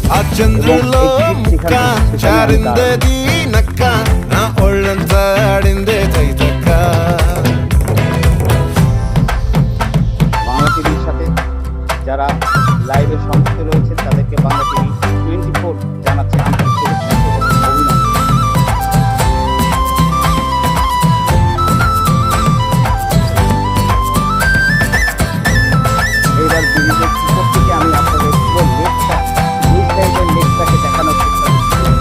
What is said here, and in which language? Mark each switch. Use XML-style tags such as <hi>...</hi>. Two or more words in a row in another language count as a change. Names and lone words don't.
<te>చంద్రులో ముక్క చారిందది నక్క నా ఒళ్ళంతా ఆడిందే తైతక్క</te> <bn>বাংলা টিভির সাথে যারা লাইভে সংযুক্ত রয়েছে তাদেরকে বাংলা টিভি 24 জানাচ্ছে আন্তরিক শুভেচ্ছা এবং অভিনন্দন। এইবার ব্রিজের উপর থেকে আমি আপনাদের পুরো লেকটা ব্রিজ সাইডের লেকটাকে দেখানোর চেষ্টা করছি।</bn>